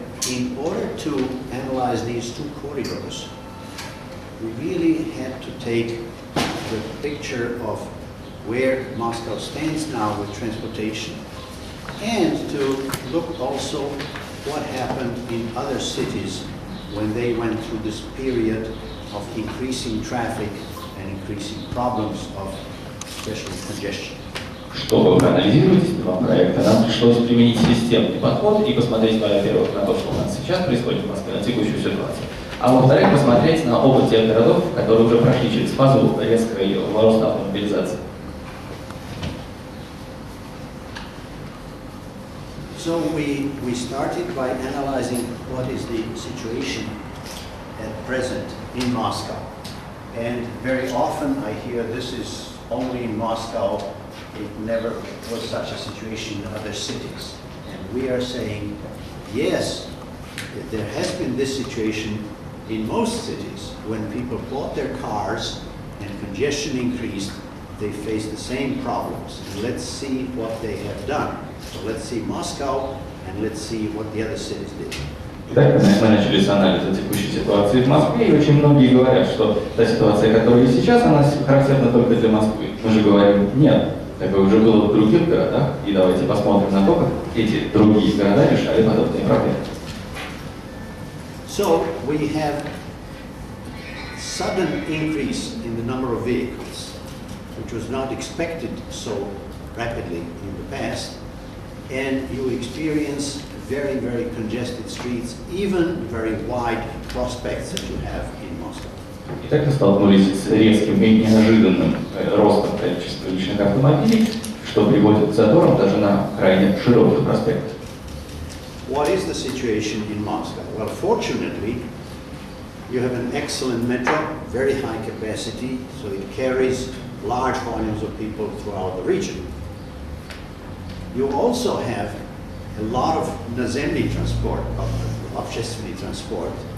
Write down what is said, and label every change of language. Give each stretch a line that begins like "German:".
English: In order to analyze these two corridors, we really had to take the picture of where Moscow stands now with transportation and to look also what happened in other cities when they went through this period of increasing traffic and increasing problems of especially congestion.
Russian: Чтобы проанализировать эти два проекта, нам пришлось применить системный подход и посмотреть, во-первых, на то, что у нас сейчас происходит в Москве, на текущую ситуацию, а во-вторых, посмотреть на опыт тех городов, которые уже прошли через фазу резкой роста автомобилизации.
English: So we started by analyzing what is the situation at present in Moscow. And very often I hear this is only in Moscow. It never was such a situation in other cities. And we are saying, yes, there has been this situation in most cities. When people bought their cars and congestion increased, they faced the same problems. And let's see what they have done. So let's see Moscow and let's see what the other cities did.
Russian: Итак, мы начали с анализа текущей ситуации в Москве, и очень многие говорят, что та ситуация, которая сейчас, она характерна только для Москвы. Мы же говорим, нет, такое уже было в других городах, и давайте посмотрим на то, как эти другие города решали подобные проблемы.
English: So we have sudden increase in the number of vehicles, which was not expected so rapidly in the past, and you experience very, very congested streets, even very wide prospects that you have in Moscow.
Russian: Итак, мы столкнулись с резким и неожиданным ростом количества личных автомобилей, что приводит к заторам даже на крайне широких проспектах.
English: What is the situation in Moscow? Well, fortunately, you have an excellent metro, very high capacity, so it carries large volumes of people throughout the region. You also have a lot of
Russian: наземный
English: transport,
Russian: общественный
English: transport.